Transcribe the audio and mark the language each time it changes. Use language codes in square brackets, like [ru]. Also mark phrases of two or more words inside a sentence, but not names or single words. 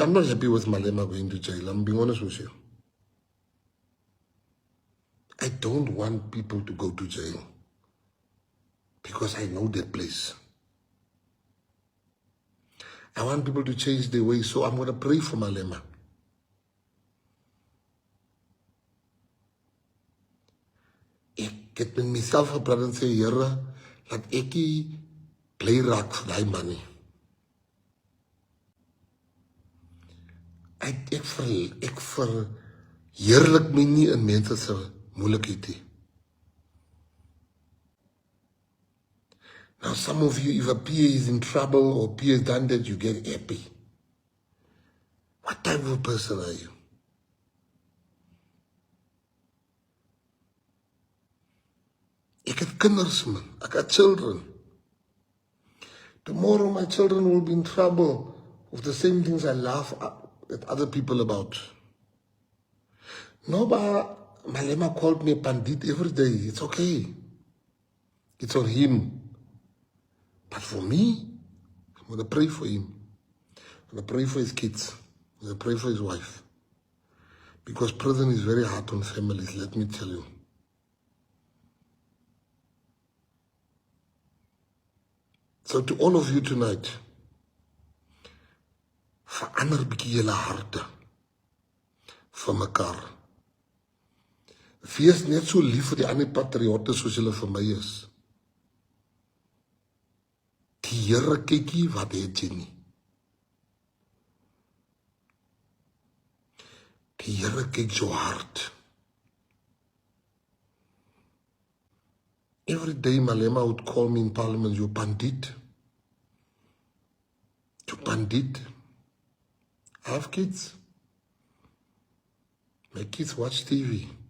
[en] I'm not happy with Malema going to jail. I'm being honest with you. I don't want people to go to jail because I know that place. I want people to change their ways, so I'm going to pray for Malema. [af] Ek het met myself gepraat en sê, Here, laat ek nie bly raak vir die man nie. Ek verheerlik my nie in mense se moeilikheid nie. [en] Now some of you, if a PA is in trouble or PA has done that, you get happy. What type of person are you? [af] Ek het kinders, man. Ek het children. [en] Tomorrow my children will be in trouble with the same things I laugh at other people about. No, but Malema called me a bandit every day. It's okay. It's on him. But for me, I'm going to pray for him. I'm going to pray for his kids. I'm going to pray for his wife. Because prison is very hard on families, let me tell you. So to all of you tonight, [af] verander bietjie julle harte vir mekaar. Wees net so lief vir die ander patriotte soos julle vir my is. Die Here kyk nie wat het jy nie. Die Here kyk jou hart. [en] Every day Malema would call me in parliament, you bandit. You bandit. I have kids. My kids watch TV.